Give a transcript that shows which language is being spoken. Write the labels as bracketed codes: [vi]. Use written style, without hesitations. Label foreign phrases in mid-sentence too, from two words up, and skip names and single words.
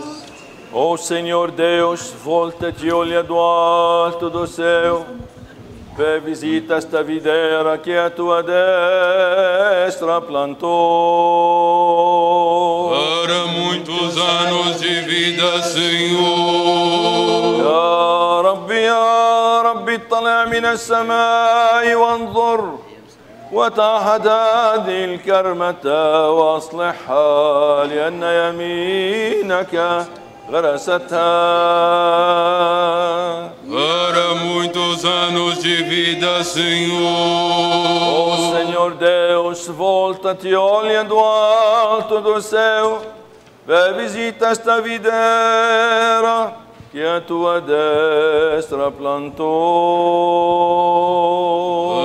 [pt] Ó Senhor Deus, volta-te e olha do alto do céu, vê, visita esta videira que a tua destra plantou. Para muitos anos de vida, Senhor. [ar] يا ربي اطلع من السماء وانظر وتعهد هذه الكرمة واصلحها لأن يمينك غرستها. [pt] Para muitos anos de vida, Senhor. Ó Senhor Deus, volta-te e olha do alto do céu, vê, visita esta videira que a tua destra plantou.